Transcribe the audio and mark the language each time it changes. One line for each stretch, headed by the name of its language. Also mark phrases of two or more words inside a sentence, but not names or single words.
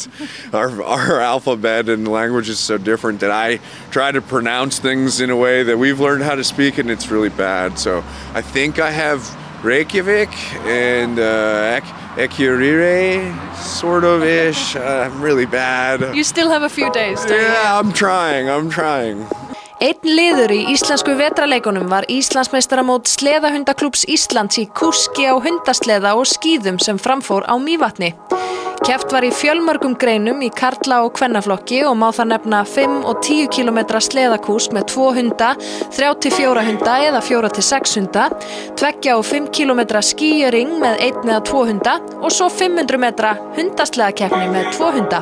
English: Our alphabet and language is so different that I try to pronounce things in a way that we've learned how to speak, and it's really bad. So I think I have Reykjavik and Akureyri, sort of ish. I'm really bad. You still have a few days, don't you? Yeah, I'm trying.
Icelandic: Einn liður í íslensku vetrarleikunum var Íslandsmeistaramót Sleðahundaklúbbs Íslands í kúski á hundasleða og skíðum sem framfór á Mývatni. Keppt var í fjölmörgum greinum í karla- og kvennaflokki og má þar nefna 5 og 10 km sleðakús með 2 hunda, 3-4 hunda eða 4-6 hunda, 2 og 5 km skíjöring með 1 eða 2 hunda og svo 500 metra hundasleðakeppni með 2 hunda.